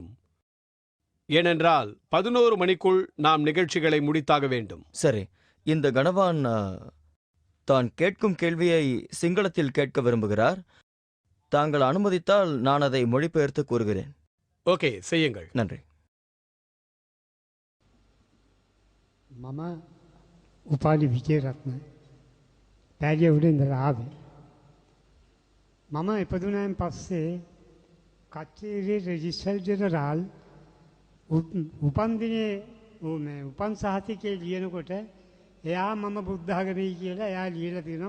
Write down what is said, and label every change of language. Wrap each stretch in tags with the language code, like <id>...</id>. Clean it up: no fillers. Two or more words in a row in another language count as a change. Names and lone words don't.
<ta>ஏனென்றால் 11 மணிக்குள் நாம் நிகழ்ச்சிகளை முடித்தாக வேண்டும். சரி, இந்த கணவான் தான் கேட்கும் கேள்வியை சிங்களத்தில் கேட்க விரும்புகிறார். தாங்கள் அனுமதித்தால் நான் அதை மொழிபெயர்த்து கூறுகிறேன். ஓகே, செய்யுங்கள். நன்றி.</ta> <si>මම උපාලි විජේරත්න පැරියවුඩ ඉඳලා ආවේ. මම ඉපදුනායින් පස්සේ කච්චේරියේ</si> <en>Registrar General</en> <si>උපන්දිනේ උපන් සහතිකේ ලියනකොට එයා මම බුද්ධාගමයි කියලා එයා ලියලා තියෙනවා.</si>